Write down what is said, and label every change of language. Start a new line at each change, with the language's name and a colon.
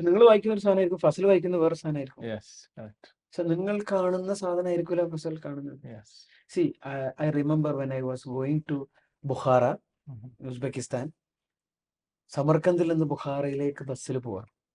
Malayalam: നിങ്ങൾ വായിക്കുന്ന ഒരു സാധനമായിരിക്കും, ഫസൽ വായിക്കുന്ന വേറെ സാധനമായിരിക്കും.
English: Yes, correct.
Malayalam: So നിങ്ങൾ കാണുന്ന സാധനമായിരിക്കില്ല ഫസൽ കാണുന്നത്.
English: Yes. See, I remember when I was going to Bukhara, Mhm.
Malayalam: Uzbekistan, സമർക്കന്ദിൽ നിന്ന് ബുഖാറയിലേക്ക് ബസ്സിൽ പോവാം.